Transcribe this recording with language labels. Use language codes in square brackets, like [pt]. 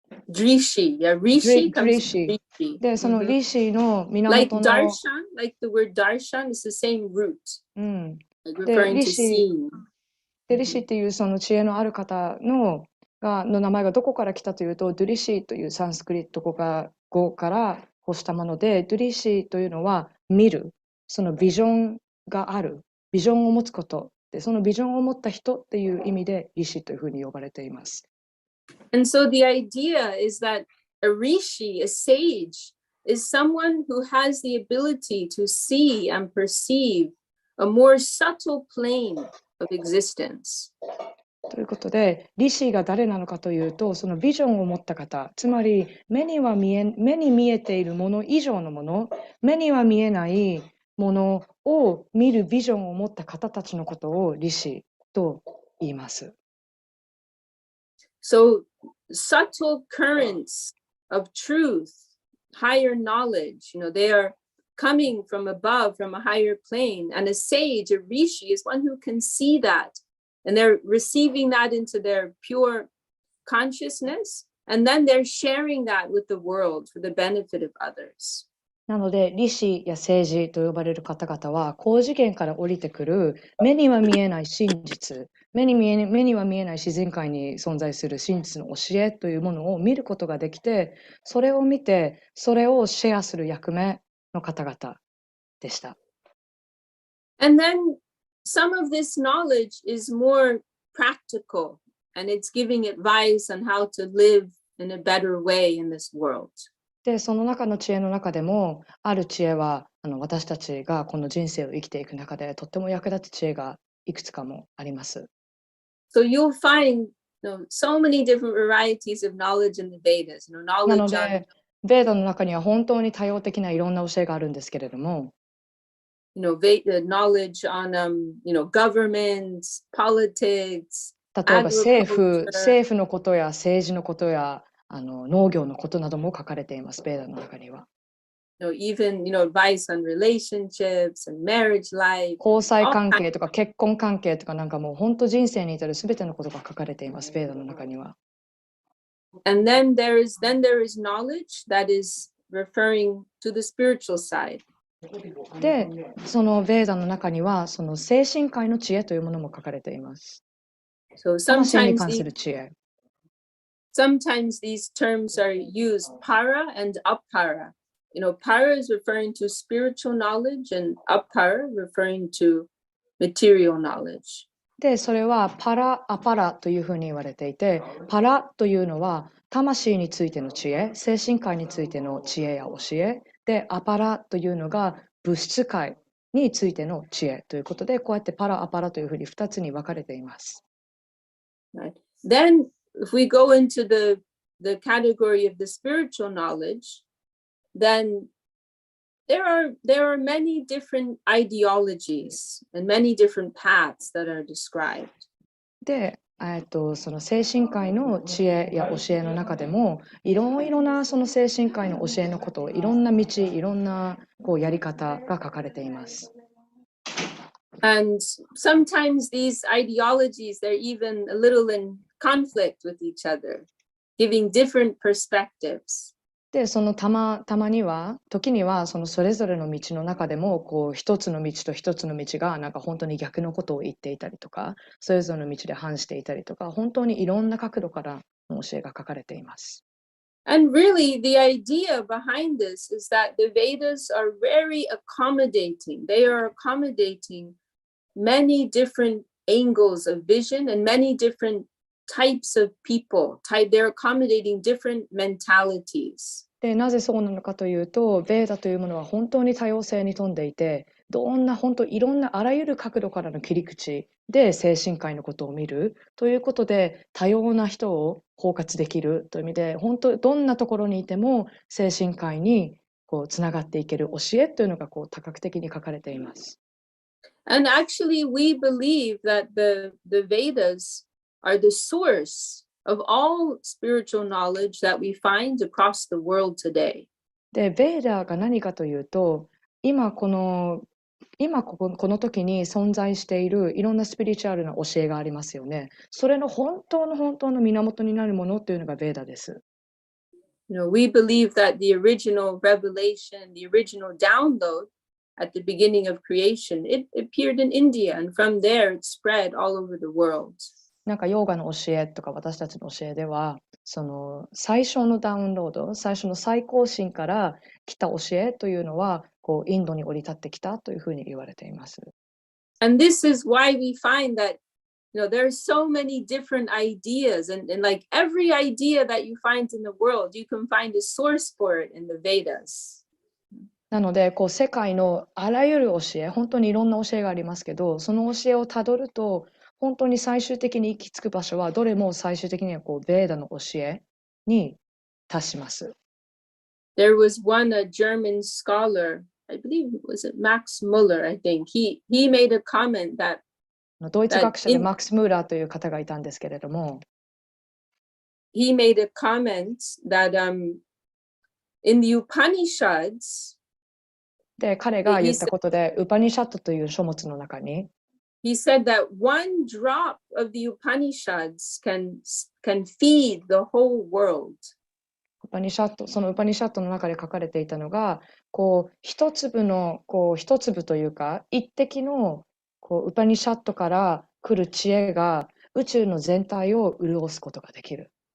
[en] Drishi, yeah, rishi comes from rishi. [ja] で、そのリシの源の [en] Like darshan, like the word darshan is the same root. [ja] で、 [en] referring to seeing. [ja] で、リシっていうその知恵のある方の名前がどこから来たというと、ドゥリシーというサンスクリット語から発したもので、ドゥリシーというのは見る、そのビジョンがある、ビジョンを持つことで、そのビジョンを持った人っていう意味でリシというふうに呼ばれています。 [en] And so the idea is that a rishi, a sage, is someone who has the ability to see and perceive a more subtle plane of existence. [ja] ということで、リシーが誰なのかというと、そのビジョンを持った方、つまり目に見えているもの以上のもの、目には見えないものを見るビジョンを持った方たちのことをリシーと言います。 [en] So subtle currents of truth, higher knowledge, they are coming from above, from a higher plane. And a sage, a rishi, is one who can see that. And they're receiving that into their pure consciousness. And then they're sharing that with the world for the benefit of others. [ja] なので、理士や政治と呼ばれる方々は、高次元から降りてくる目には見えない真実、目には見えない自然界に存在する真実の教えというものを見ることができて、それを見て、それをシェアする役目の方々でした。 [en] And then some of this knowledge is more practical, and it's giving advice on how to live in a better way in this world. [ja] で、その中の知恵の中でも、ある知恵は私たちがこの人生を生きていく中でとっても役立つ知恵がいくつかもあります。 [en] So you'll find so many different varieties of knowledge in the Vedas. [ja] なの [en] Knowledge on [ja] で、ベーダの中には本当に多様的ないろんな教えがあるんですけれども、 [en] knowledge on government, politics, [ja] 例えば政 [en] agriculture. [ja] 府のことや政治のことや農業のことなども書かれています、ベーダの中には。 [en] Even advice on relationships and marriage life. [ja] 交際関係とか結婚関係とかなんかもう本当人生に至るすべてのことが書かれています、ベーダの中には。 [en] And then there is knowledge that is referring to the spiritual side. [ja] で、そのベーダの中にはその精神界の知恵というものも書かれています。 [en] So [ja] 魂に [en] sometimes [ja] 関する知恵。 [en] sometimes these terms are used para and apara. Para is referring to spiritual knowledge and apara referring to material knowledge. [ja] で、それはパラ、アパラというふうに言われていて、パラというのは魂についての知恵、精神界についての知恵や教え、で、アパラというのが物質界についての知恵ということで、こうやってパラ、アパラというふうに2つに分かれています。 [en] Right. Then if we go into the category of the spiritual knowledge, then there are many different ideologies and many different paths that are described. [ja] で、その精神界の知恵や教えの中でもいろいろなその精神界の教えのことをいろんな道いろんなやり方が書かれています。 [en] And sometimes these ideologies, they're even a little in conflict with each other, giving different perspectives. [ja] で、そのたまには、時にはそれぞれの道の中でも一つの道と一つの道がなんか本当に逆のことを言っていたりとか、それぞれの道で反していたりとか、本当にいろんな角度からの教えが書かれています。 [en] And really, the idea behind this is that the Vedas are very accommodating. They are accommodating many different angles of vision and many different types of people. They're accommodating different mentalities. [ja] で、なぜそうなのかというと、ベーダというものは本当に多様性に富んでいて、本当いろんなあらゆる角度からの切り口で精神界のことを見るということで、多様な人を包括できるという意味で、本当どんなところにいても精神界につながっていける教えというのが多角的に書かれています。 [en] And actually, we believe that the Vedas are the source of all spiritual knowledge that we find across the world today. [ja] で、ベーダが何かというと、今この時に存在しているいろんなスピリチュアルな教えがありますよね。それの本当の源になるものというのがベーダです。 [en] We believe that the original revelation, the original download at the beginning of creation, it appeared in India, and from there it spread all over the world. [ja] なんかヨーガの教えとか私たちの教えでは、その最初のダウンロード、最初の最高神から来た教えというのは、インドに降り立ってきたというふうに言われています。 [en] And this is why we find that there are so many different ideas, and like every idea that you find in the world, you can find a source for it in the Vedas. [ja] なので、世界のあらゆる教え、本当にいろんな教えがありますけど、その教えをたどると、本当に最終的に行き着く場所は、どれも最終的にはベーダの教えに達します。 [en] There was one German scholar, I believe was it Max Muller, I think. He made a comment that [ja] ドイツ学者でマックス・ムーラーという方がいたんですけれども、 [en] he made a comment that in the Upanishads, [ja] で、彼が言ったことで、ウパニシャットという書物の中に、 [en] he said that one drop of the Upanishads can feed the whole world. [ja] パニシャット、そのウパニシャットの中で書かれていたのが、一粒というか、一滴のウパニシャットから来る知恵が宇宙の全体を潤すことができる。